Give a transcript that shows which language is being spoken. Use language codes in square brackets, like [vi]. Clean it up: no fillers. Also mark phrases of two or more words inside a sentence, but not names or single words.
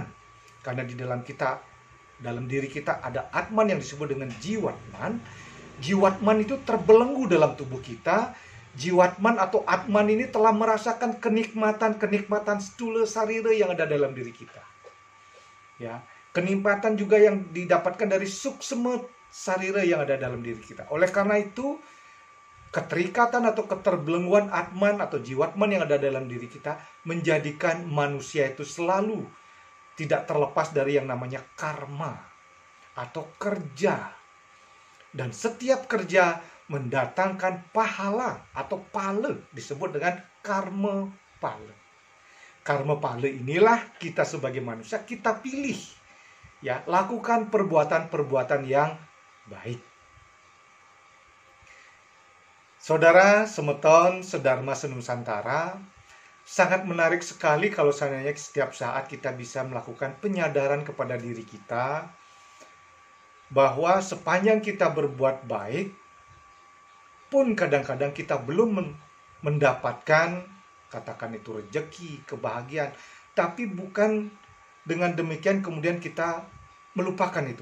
[id] Karena di dalam diri kita ada Atman yang disebut dengan Jiwatman. Jiwatman itu terbelenggu dalam tubuh kita. Jiwatman atau Atman ini telah merasakan kenikmatan stula sarira yang ada dalam diri kita. Ya, kenikmatan juga yang didapatkan dari suksema sarira yang ada dalam diri kita. Oleh karena itu, keterikatan atau keterbelengguan Atman atau Jiwatman yang ada dalam diri kita menjadikan manusia itu selalu tidak terlepas dari yang namanya karma atau kerja. Dan setiap kerja mendatangkan pahala atau pala, disebut dengan karma pala. Karma pala inilah kita sebagai manusia kita pilih, ya, lakukan perbuatan-perbuatan yang baik. Saudara semeton sedharma senusantara, sangat menarik sekali kalau seandainya setiap saat kita bisa melakukan penyadaran kepada diri kita bahwa sepanjang kita berbuat baik pun kadang-kadang kita belum mendapatkan, katakan itu rejeki, kebahagiaan, tapi bukan dengan demikian kemudian kita melupakan itu.